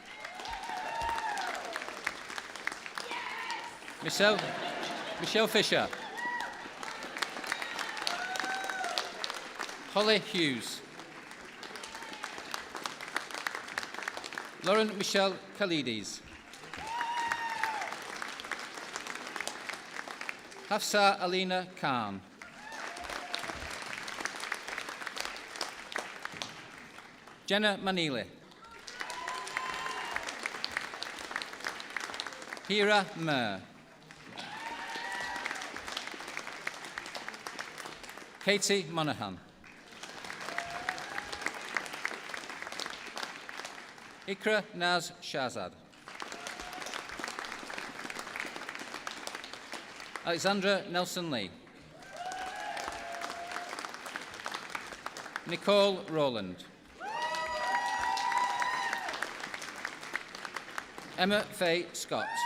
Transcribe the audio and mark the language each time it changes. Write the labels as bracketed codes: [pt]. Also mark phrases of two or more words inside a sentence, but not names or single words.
[en] Michelle Fisher. Holly Hughes. Lauren Michelle Khalidis. Hafsa Alina Khan. Jenna Manili. Hira Mer. Katie Monaghan. Ikra Naz Shahzad. Alexandra Nelson Lee. Nicole Rowland. Emma Faye Scott.